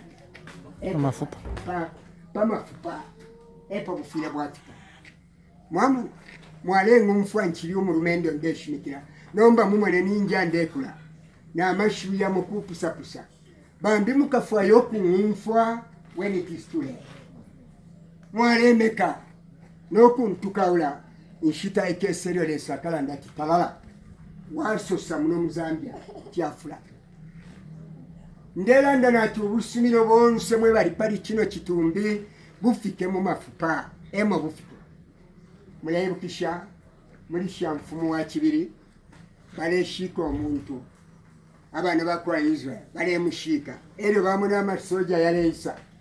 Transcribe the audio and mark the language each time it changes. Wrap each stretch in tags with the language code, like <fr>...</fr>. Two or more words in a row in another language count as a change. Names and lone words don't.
<bem>amafupa pamafupa epo bufire bwafika mwama mwalenga umfwa nchiri umurumendo ndeshimikira nomba mumwene ninja ndekula na amashu ya mukupusapusa bambi mukafwa yoku umfwa</bem> <en>when it is too late</en> <bem>mwalemeka noku ntukaula nshita ekeserio lesakala ndati talala wasosa muno muzambia tiafula ndelanda nati ubusumiro bonse mwe bali pali kino kitumbi bufike mu mafupa emo bufike mulebukisha mulisha mfumu wa kibiri baleshika omuntu abana bakwa Israel balemushika ero bamuna amasoja yaleisa</bem>